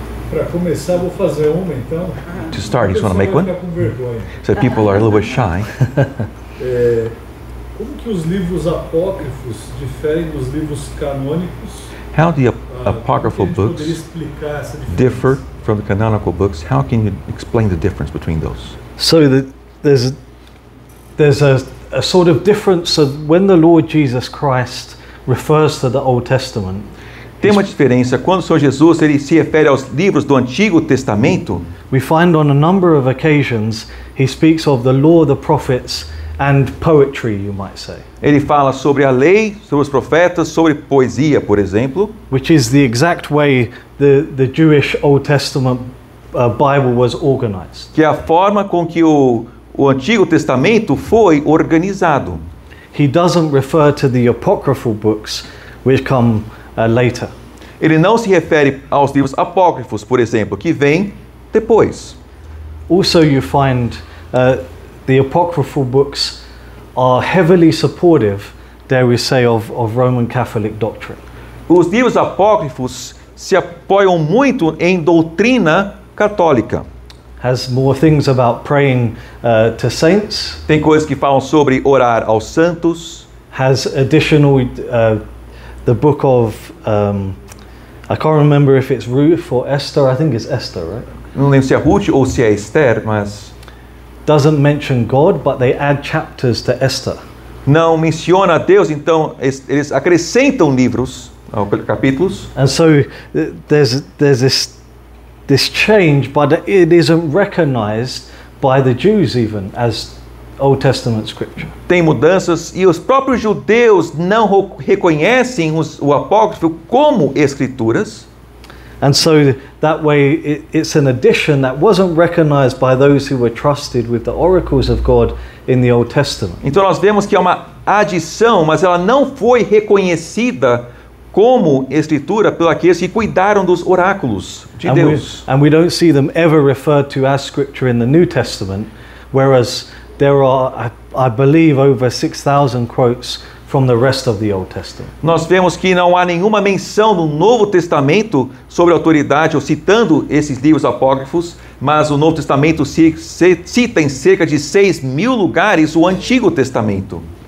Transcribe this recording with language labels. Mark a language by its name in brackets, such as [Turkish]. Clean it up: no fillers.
[Portuguese] Para começar, vou fazer uma então. [English] To start, you just want to make one? [Portuguese] Com vergonha. [English] So people are a little bit shy. [Portuguese] Como que os livros apócrifos diferem dos livros canônicos? [English] How the apocryphal [Portuguese] Como que a gente [English] books [Portuguese] poderia explicar essa diferença? [English] differ from the canonical books? How can you explain the difference between those? So there's a sort of difference of when the Lord Jesus Christ refers to the Old Testament. [Portuguese] Tem uma diferença quando o Senhor Jesus ele se refere aos livros do Antigo Testamento. [English] We find on a number of occasions he speaks of the law, the prophets and poetry, you might say. [Portuguese] Ele fala sobre a lei, sobre os profetas, sobre poesia, por exemplo. [English] Which is the exact way the Jewish Old Testament Bible was organized. [Portuguese] Que é a forma com que o Antigo Testamento foi organizado. [English] He doesn't refer to the apocryphal books which come later. [Portuguese] Ele não se refere aos livros apócrifos, por exemplo, que vêm depois. [English] Also you find the apocryphal books are heavily supportive, dare we say, of Roman Catholic doctrine. [Portuguese] Os livros apócrifos se apoiam muito em doutrina católica. [English] Has more things about praying to saints. [Portuguese] Tem coisas que falam sobre orar aos santos. [English] Has additional the book of I can't remember if it's Ruth or Esther. I think it's Esther, right? [Portuguese] Não lembro se é Ruth ou se é Esther, mas [English] doesn't mention God, but they add chapters to Esther. [Portuguese] Não menciona a Deus, então eles acrescentam livros, capítulos. [English] And so there's this change, but it isn't recognized by the Jews even as Old Testament scripture. [Portuguese] Tem mudanças e os próprios judeus não reconhecem o apócrifo como escrituras. [English] And so that way it's an addition that wasn't recognized by those who were trusted with the oracles of God in the Old Testament. [Portuguese] Então nós vemos que é uma adição, mas ela não foi reconhecida como escritura por aqueles que cuidaram dos oráculos de Deus. [English] And we don't see them ever referred to as scripture in the New Testament, whereas there are, I believe, over 6,000 quotes from the rest of the Old Testament. [Portuguese] Nós vemos que não há nenhuma menção no Novo Testamento sobre a autoridade ou citando esses livros apócrifos, mas o Novo Testamento cita em cerca de 6.000 lugares o Antigo Testamento.